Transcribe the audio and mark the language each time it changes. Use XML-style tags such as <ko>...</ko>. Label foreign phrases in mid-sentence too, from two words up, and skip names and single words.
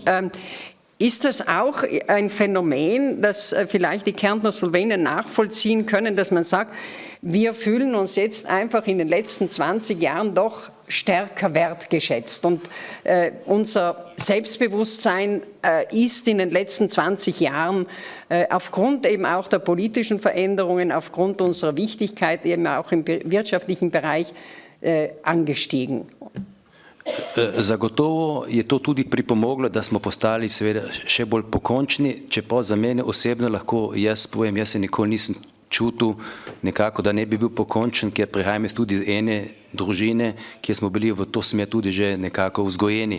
<de>Ist das auch ein Phänomen, das vielleicht die Kärntner Slowenen nachvollziehen können, dass man sagt, wir fühlen uns jetzt einfach in den letzten 20 Jahren doch stärker wertgeschätzt und unser Selbstbewusstsein ist in den letzten 20 Jahren aufgrund eben auch der politischen Veränderungen, aufgrund unserer Wichtigkeit eben auch im wirtschaftlichen Bereich angestiegen?</de> <sl>Zagotovo je to tudi pripomoglo, da smo postali seveda še bolj pokončni, čeprav za mene osebno lahko jaz povem, jaz se nikoli nisem čutil nekako, da ne bi bil pokončen, ker prihajam tudi iz ene družine, kjer smo bili v to smer tudi že nekako vzgojeni.</sl>